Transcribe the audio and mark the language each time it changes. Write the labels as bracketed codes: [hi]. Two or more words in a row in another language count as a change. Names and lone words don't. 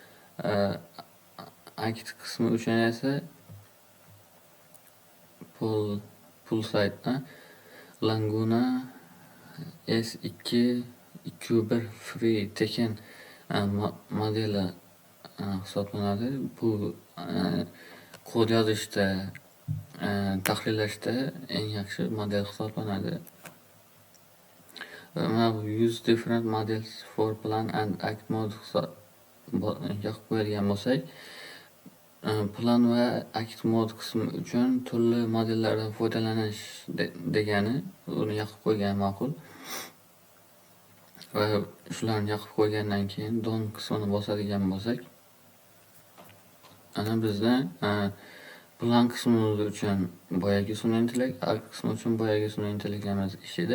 [uz] Akt qismi uchun esa Pulsate Laguna S221 Free tekin modeli hisoblanadi. Bu kod yozishda, tahlillashda eng yaxshi model hisoblanadi. Mana bu [en] use different models for plan and act mode [uz] yoqib qo'yadigan bo'lsak, plan va akt mod qismi uchun turli modellardan foydalanish degani, uni yoqib qo'ygan ma'qul. Va shularni yoqib qo'ygandan keyin done qismini bosadigan bo'lsak, ana bizda plan qismimiz uchun boyagi sun'iy intellekt, akt qismi uchun boyagi sun'iy intellektlarimiz ishlaydi.